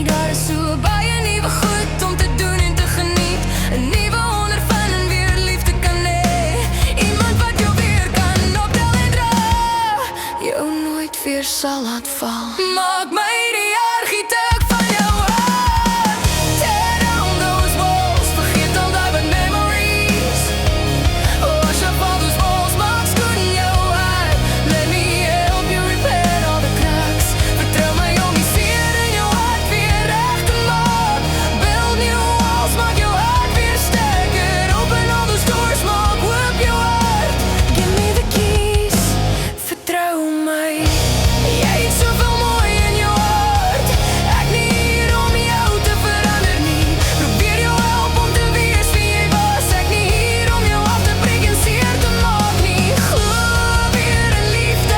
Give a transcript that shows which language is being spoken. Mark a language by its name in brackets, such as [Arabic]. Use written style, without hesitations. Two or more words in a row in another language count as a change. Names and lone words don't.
[Afrikaans] Daar is so baie nuwe goed om te doen en te geniet. 'n nuwe ondervinding, weer liefde kan hê. Iemand wat jou weer kan optel en dra, jou nooit weer sal laat val. Maak my die argitek van jou hart. [English] Tear down those walls, [Afrikaans] vergeet al die [English] bad memories. Wash up all those walls, [Afrikaans] maak skoon jou hart. [English] Let me help you repair all the cracks. [Afrikaans] Vertrou my om die seer in jou hart weer reg te maak. [English] Build new walls, [Afrikaans] maak jou hart weer sterker. [English] Open all those doors, [Afrikaans] maak oop jou hart. [English] Give me the keys, [Afrikaans] vertrou my. Jy het soveel mooi in jou hart. Ek nie hier om jou te verander nie. Probeer jou help om te wees wie jy was. Ek nie hier om jou af te breek en seer te maak nie. Glo weer in liefde.